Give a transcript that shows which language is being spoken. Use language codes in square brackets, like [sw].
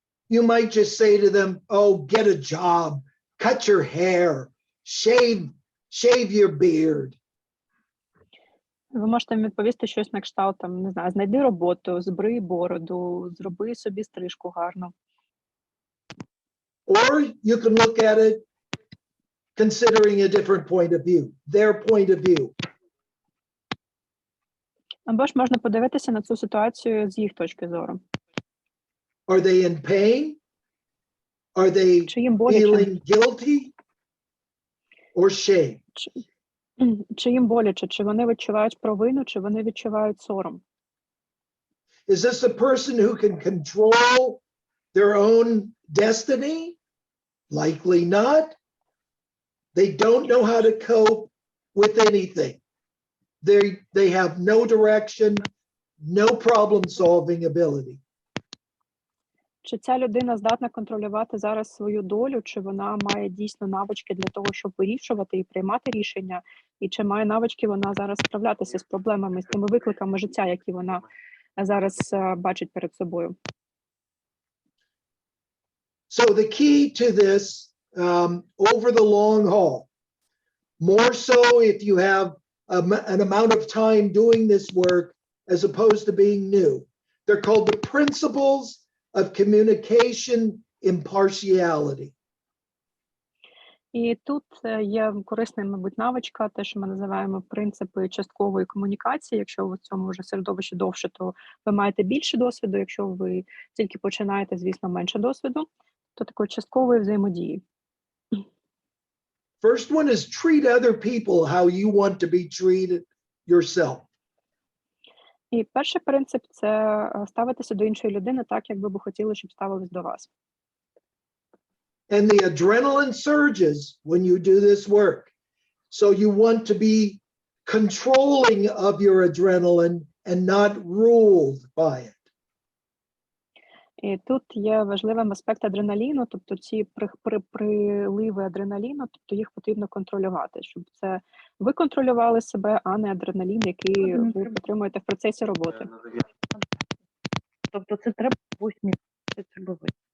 [en] You might just say to them, oh, get a job, cut your hair, shave your beard. [uk] Ви можете їм відповісти щось на кшталт, там, не знаю, знайди роботу, збрий бороду, зроби собі стрижку гарно. [en] Or you can look at it considering a different point of view, their point of view. [uk] Або ж можна подивитися на цю ситуацію з їх точки зору. [en] Are they in pain? Are they [uk] Чи їм боляче? [en] feeling guilty or shame? [uk] Чи їм боляче? Чи вони відчувають провину, чи вони відчувають сором? [en] Is this a person who can control their own destiny? Likely not. They don't know how to cope with anything. They have no direction, no problem-solving ability. [uk] Чи ця людина здатна контролювати зараз свою долю, чи вона має дійсно навички для того, щоб вирішувати і приймати рішення, і чи має навички вона зараз справлятися з проблемами, з тими викликами життя, які вона зараз бачить перед собою? [en] So the key to this, over the long haul, more so if you have an amount of time doing this work as opposed to being new. They're called the principles of communication impartiality. [uk] І тут є корисна, мабуть, навичка, те, що ми називаємо принципи часткової комунікації. Якщо ви в цьому вже середовищі довше, то ви маєте більше досвіду. Якщо ви тільки починаєте, звісно, менше досвіду, то такої часткової взаємодії. [en] First one is treat other people how you want to be treated yourself. [uk] І перший принцип – це ставитися до іншої людини так, як ви б хотіли, щоб ставились до вас. [en] And the adrenaline surges when you do this work. So you want to be controlling of your adrenaline and not ruled by it. [uk] І тут є важливим аспект адреналіну, тобто ці приливи адреналіну, тобто їх потрібно контролювати, щоб це ви контролювали себе, а не адреналін, який ви отримуєте в процесі роботи. Тобто це треба ви.